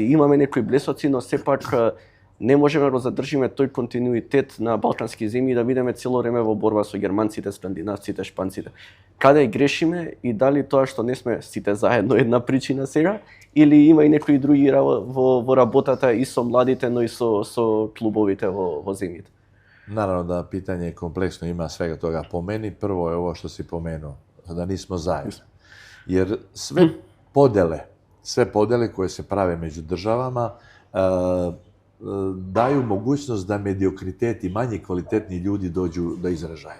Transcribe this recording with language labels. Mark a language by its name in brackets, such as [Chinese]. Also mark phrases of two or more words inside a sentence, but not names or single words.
[Macedonian] Имаме некои блесоци, но сепак не можеме да задржиме тој континуитет на балкански земји и да видиме цело време во борба со германците, скандинавците, шпанците. Каде грешиме и дали тоа што не сме сите заедно една причина сега, или има и некои други во работата и со младите, но и со клубовите во земјите? [Serbian] Naravno da pitanje je kompleksno, ima svega toga. Po meni prvo je ovo što si pomenuo, da nismo zajedno. Jer sve podele koje se prave među državama daju mogućnost da mediokritet i manje kvalitetni ljudi dođu do izražaja.